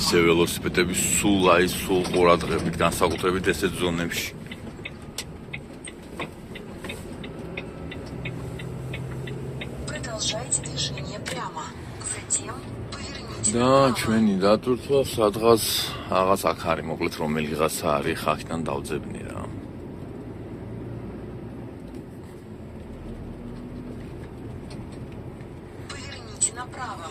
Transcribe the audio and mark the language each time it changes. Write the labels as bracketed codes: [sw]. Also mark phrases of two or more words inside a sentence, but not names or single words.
[ka] ისე ველოსიპედები სულ ყურადღებით, განსაკუთრებით ესეთ ზონებში. [ru] Продолжайте движение прямо. Затем поверните [ka] და [ru] направо. [ka] ჩვენი დატვირთვა სადღაც რაღაც აქ არის, მოკლედ რომელიღაცა არის, ხახიდან დავძებნი რა. [ru] Поверните направо.